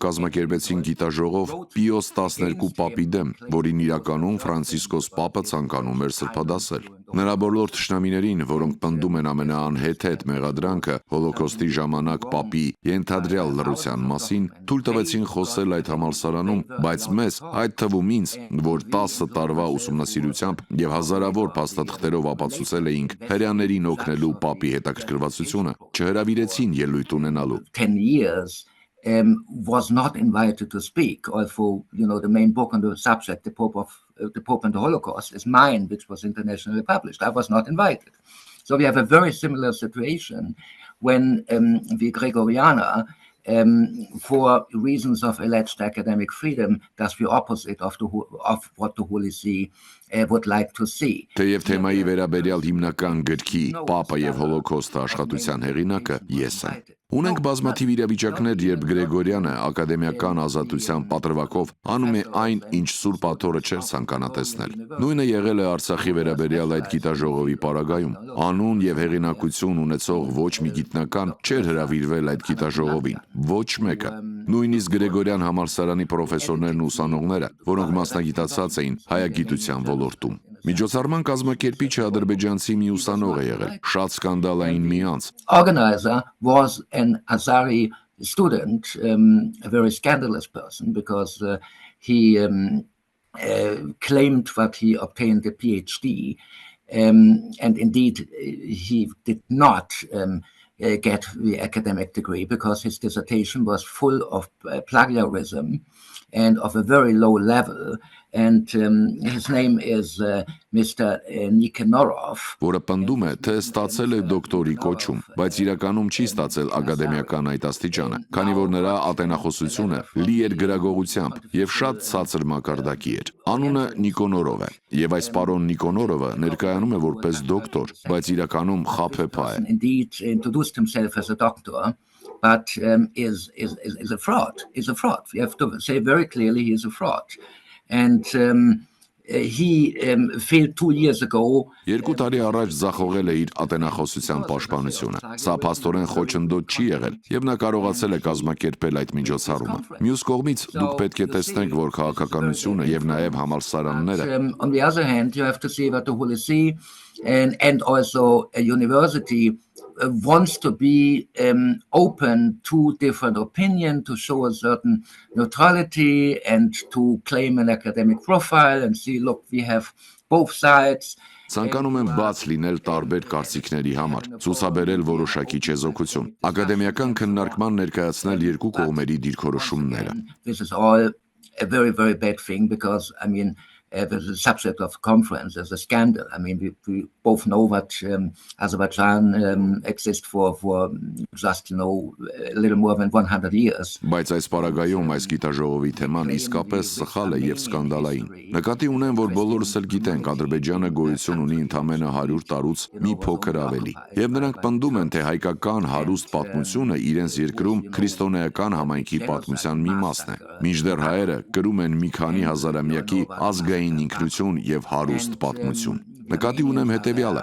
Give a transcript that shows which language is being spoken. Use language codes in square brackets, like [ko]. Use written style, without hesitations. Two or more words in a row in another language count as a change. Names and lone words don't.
[hy] կազմակերպեցին գիտաժողով Պիոս 12 պապի դեմ, որին իրականում Ֆրանցիսկոս պապը ցանկանում էր սրբադասել։ Նրա բոլոր թշնամիներին, որոնք պնդում են ամենաանհեթեթ մեղադրանքը հոլոկոստի ժամանակ պապի ենթադրյալ լռության մասին, թույլ տվեցին խոսել այդ համալսարանում, բայց մեզ, այդ թվում ինձ, որ 10 տարվա ուսումնասիրությամբ եւ հազարավոր փաստաթղթերով ապացուցել էինք հրեաներին օգնելու պապի հետաքրքրվածությունը, չհրավիրեցին ելույթ ունենալու։ [en] 10 years was not invited to speak, although the main book on the subject, the Pope and the Holocaust, is mine, which was internationally published. I was not invited. So we have a very similar situation when the Gregoriana, for reasons of alleged academic freedom, does the opposite of what the Holy See would like to see. [hy] Թեև թեմայի վերաբերյալ հիմնական գրքի Պապը եւ Հոլոկոստը աշխատության հեղինակը ես եմ։ Ունենք բազմաթիվ իրավիճակներ, երբ Գրեգորյանը ակադեմիական ազատության պատրվակով անում է այն, ինչ Սուրբ Աթոռը չէր ցանկանա տեսնել։ Նույնը եղել է Արցախի վերաբերյալ այդ գիտաժողովի պարագայում։ Անուն եւ հեղինակություն ունեցող ոչ մի գիտնական չէր հրավիրվել այդ գիտաժողովին, ոչ մեկը։ Նույնիսկ Գրեգորյան համալսարանի պրոֆեսորներն ու ուսանողները, որոնք մասնագիտացած էին հայագիտության ոլորտում։ Միջոցառման կազմակերպիչը ադրբեջանցի մի ուսանող է եղել, շատ սկանդալային մի անձ։ [en] Organizer was an Azari student, a very scandalous person because he claimed that he obtained a PhD and indeed he did not get the academic degree because his dissertation was full of plagiarism and of a very low level. And his name is Mr. Nikinorov. [hy] Որը պնդում է, թե ստացել է դոկտորի կոչում, բայց իրականում չի ստացել ակադեմիական այդ աստիճանը, քանի որ նրա ատենախոսությունը լի էր գրագողությամբ եւ շատ ցածր մակարդակի էր։ Անունը Նիկոնորով է, եւ այս պարոն Նիկոնորովը ներկայանում է որպես դոկտոր, բայց իրականում խաբեբա է։ [en] Indeed introduced himself as a doctor, but is a fraud. Is a fraud. You have to say very clearly he is a fraud. And he failed 2 years ago. [hy] 2 տարի առաջ ձախողել է իր ատենախոսության պաշտպանությունը։ Սա փաստորեն խոչընդոտ չի եղել, եւ նա կարողացել է կազմակերպել այդ միջոցառումը։ Մյուս կողմից դուք պետք է տեսնեք, որ քաղաքականությունը եւ նաեւ համալսարանները [en] On the other hand, you have to see that the Holy See and also a university wants to be open to different opinion, to show a certain neutrality and to claim an academic profile and see, look, we have both sides. [hy] Ցանկանում են բաց լինել տարբեր կարծիքների համար, ցուցաբերել որոշակի չեզոքություն, ակադեմիական քննարկման ներկայացնել երկու կողմերի դիրքորոշումները։ [en] This is all a very, very bad thing because, I mean, there's a subject of conference, there's a scandal. I mean, we both know that Azerbaijan exists for just, a little more than 100 years. [hy] Բայց այս պարագայում այս գիտաժողովի թեման իսկապես սխալ է եւ սկանդալային։ Նկատի ունեմ, որ բոլորս էլ գիտենք, Ադրբեջանը գոյություն ունի ընդամենը 100 տարուց մի փոքր ավելի։ Եվ նրանք պնդում են, թե հայկական հարուստ պատմությունը իրենց երկրում քրիստոնեական համայնքի պատմության մի մասն է։ Մինչդեռ հայերը կրում են մի քանի հազարամյակի ազգային ինքնություն եւ հարուստ պատմություն։ Նկատի ունեմ հետևյալը.